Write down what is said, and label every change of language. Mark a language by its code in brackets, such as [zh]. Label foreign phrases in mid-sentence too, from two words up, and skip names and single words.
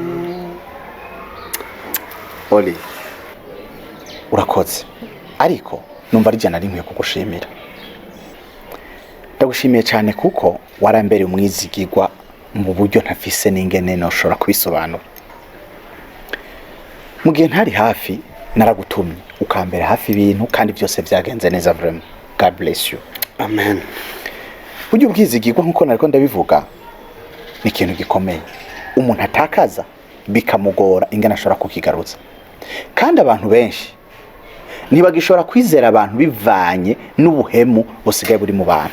[rn] Oli urakoze ariko numva ari jana rimwe kugushimira. Ndagushimiye cyane kuko warambere umwizigirwa mu buryo ntafise n'ingene noshobora kubisobanura. Mu gihe ntari hafi naragutumye ukambera hafi ibintu kandi byose byagenze neza vraiment. [en] God bless you. Amen. [rn] Buryo ubwizigirwa nkuko nariko ndabivuga ni ikintu gikomeye. Umuntu atakaza bikamugora ingana ashobora kukigaruza. Kandi abantu benshi ntibagishobora kwizera abantu bivanye n'ubuhemu busigaye buri mu bantu.